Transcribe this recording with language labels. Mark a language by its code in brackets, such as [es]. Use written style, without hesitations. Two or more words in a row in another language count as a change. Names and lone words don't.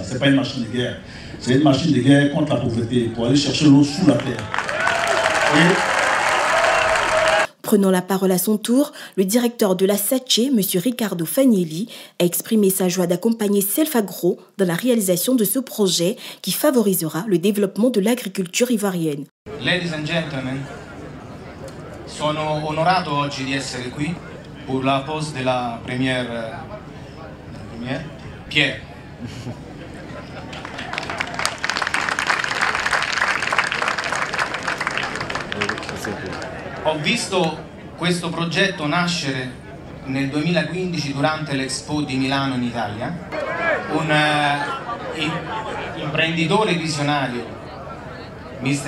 [fr] C'est pas une machine de guerre. C'est une machine de guerre contre la pauvreté, pour aller chercher l'eau sous la terre. Et prenant la parole à son tour, le directeur de la SACE, M. Ricardo Fagnelli, a exprimé sa joie d'accompagner CEF Agro dans la réalisation de ce projet qui favorisera le développement de l'agriculture ivoirienne. [en] Ladies and gentlemen, [it] sono onorato oggi di essere qui per la pose della [fr] première pierre. [it] Ho visto questo progetto nascere nel 2015 durante l'Expo di Milano in Italia. Un imprenditore visionario, Mr.